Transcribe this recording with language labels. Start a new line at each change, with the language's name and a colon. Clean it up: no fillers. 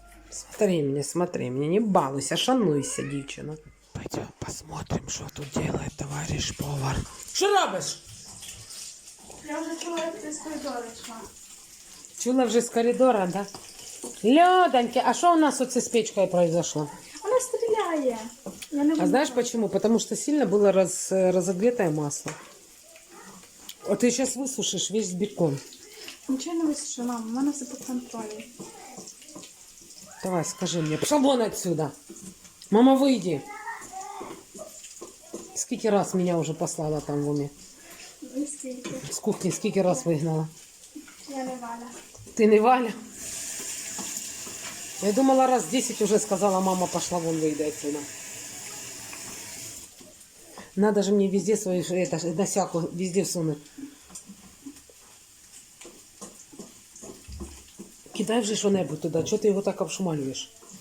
Russian: Смотри меня, не балуйся, шануйся, девчина. Пойдем посмотрим, что тут делает товарищ повар. Что робишь?
Ukrainian: Я вже чула, як ти з коридору йшла.
Russian: Чула вже з коридора, да? Лёданьки, а что у нас вот с печкой произошло?
Ukrainian: Вона стріляє. Я не
Russian: А знаешь почему? Потому что сильно было разогретое масло. Вот ты сейчас высушишь весь бекон.
Ukrainian: Нічого не висушу, мама. У мене все під контролем.
Russian: Давай, скажи мне. Пошел вон отсюда. Мама, выйди. Сколько раз меня уже послала там в уме?
Ukrainian: І скільки?
Russian: С кухни сколько раз выгнала? Я не Валя. Ты не Валя? Я думала, раз 10 уже сказала, мама, пошла вон, выйди отсюда. Надо же мне везде свою досяку везде всунуть.
Ukrainian: Кидай вже що-небудь туди. Чого ти його так обшумалюєш?